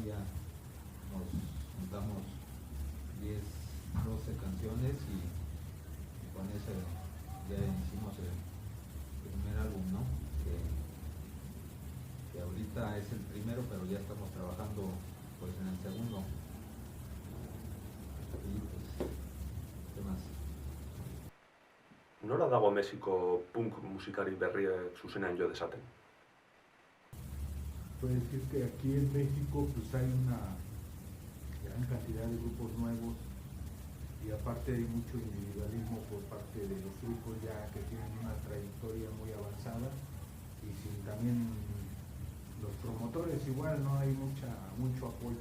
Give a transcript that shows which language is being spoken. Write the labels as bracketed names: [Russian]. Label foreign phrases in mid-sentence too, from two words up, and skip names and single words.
[Spanish] Ya nos juntamos 10-12 canciones y con ese ya hicimos el primer álbum, ¿no? Que ahorita es el primero, pero ya estamos trabajando pues en el segundo. Y pues, ¿qué más? [Basque] Nora dago Mexiko punk musikari berriek zuzenean jo dezaten? [Spanish] Pues es que aquí en México pues hay una gran cantidad de grupos nuevos y aparte hay mucho individualismo por parte de los grupos ya que tienen una trayectoria muy avanzada y sin también los promotores igual no hay mucho apoyo.